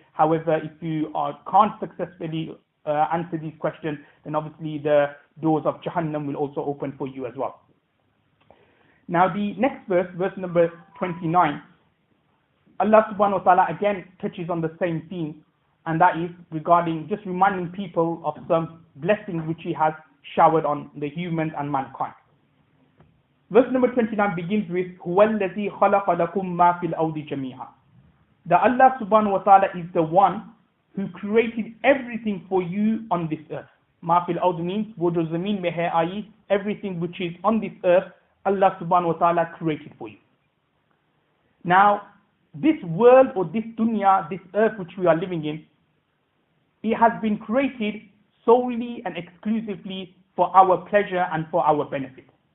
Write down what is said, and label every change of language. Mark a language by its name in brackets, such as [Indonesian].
[English] However, if you can't successfully answer these questions, then obviously the doors of Jahannam will also open for you as well. Now the next verse, verse number 29, Allah subhanahu wa ta'ala again touches on the same theme, and that is regarding just reminding people of some blessings which He has showered on the humans and mankind. Verse number 29 begins with [Arabic] هُوَ الَّذِي خَلَقَ لَكُم مَا فِي الْأَرْضِ جَمِيعًا. [English] That Allah subhanahu wa ta'ala is the one who created everything for you on this earth. Ma fil ard means [Urdu] wo jo zameen mein hai, [English] i.e. everything which is on this earth, Allah subhanahu wa ta'ala created for you. Now, this world or this dunya, this earth which we are living in, it has been created solely and exclusively for our pleasure and for our benefit.